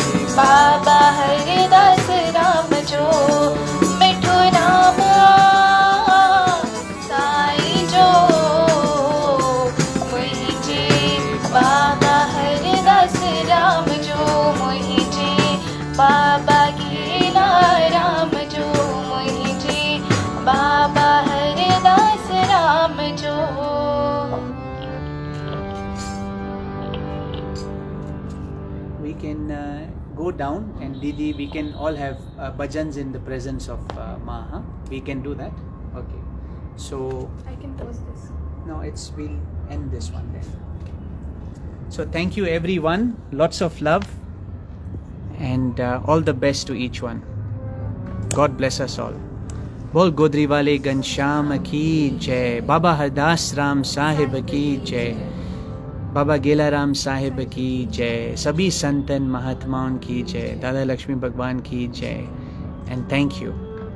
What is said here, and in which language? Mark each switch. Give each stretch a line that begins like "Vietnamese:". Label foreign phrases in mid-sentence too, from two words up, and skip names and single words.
Sindhi: बाबा हरिदास राम जो मिठो नाम साईं जो मुझे बाबा हरिदास राम जो मुझे बाबा गीला राम जो मुझे बाबा हरिदास राम जो.
English: We can go down and Didi, we can all have bhajans in the presence of Ma. Huh? We can do that. Okay. So I can post this. no, we'll end this one then. So thank you everyone. Lots of love and all the best to each one. God bless us all.
Hindi: बोल गोदड़ी वाले घनश्याम की जय. बाबा हरदास राम साहिब की जय. बाबा गेलाराम साहिब की जय. सभी संतन महात्माओं की जय. दादा लक्ष्मी भगवान की जय.
English: And thank you.